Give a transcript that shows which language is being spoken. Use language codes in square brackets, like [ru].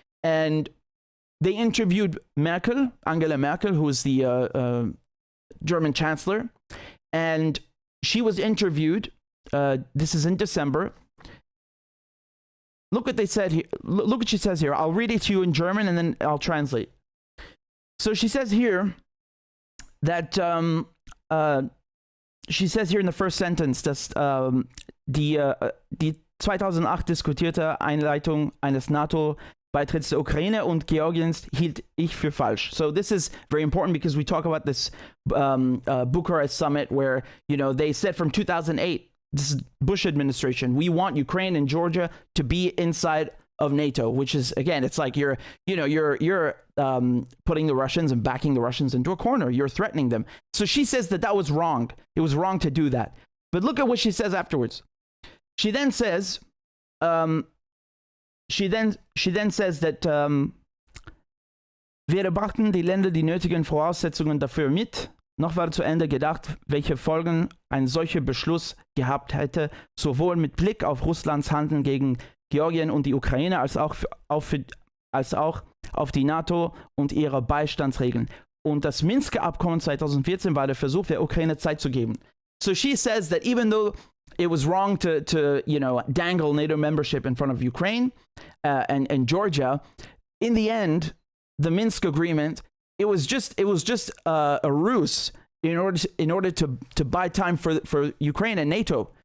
[en] And they interviewed Angela Merkel, who is the German chancellor. And she was interviewed. This is in December. Look what they said here. Look what she says here. I'll read it to you in German and then I'll translate. So she says here, that she says here in the first sentence, [de] dass die 2008 diskutierte Einleitung eines NATO-Beitritts der Ukraine und Georgiens hielt ich für falsch. [en] So this is very important because we talk about this Bucharest summit where, you know, they said from 2008, this is Bush administration, we want Ukraine and Georgia to be inside of NATO, which is, again, it's like you're putting the Russians and backing the Russians into a corner. You're threatening them. So she says that that was wrong. It was wrong to do that. But look at what she says afterwards. She then says, she then says that [de] wir brachten die Länder die nötigen Voraussetzungen dafür mit. Noch war zu Ende gedacht, welche Folgen ein solcher Beschluss gehabt hätte, sowohl mit Blick auf Russlands Handeln gegen Georgien und die Ukraine, als auch auf die NATO und ihre Beistandsregeln. Und das Minsker Abkommen 2014 war der Versuch, der Ukraine Zeit zu geben. [en] So she says that even though it was wrong to you know, dangle NATO membership in front of Ukraine and Georgia, in the end, the Minsk agreement, it was just a ruse in order to buy time for Ukraine and NATO.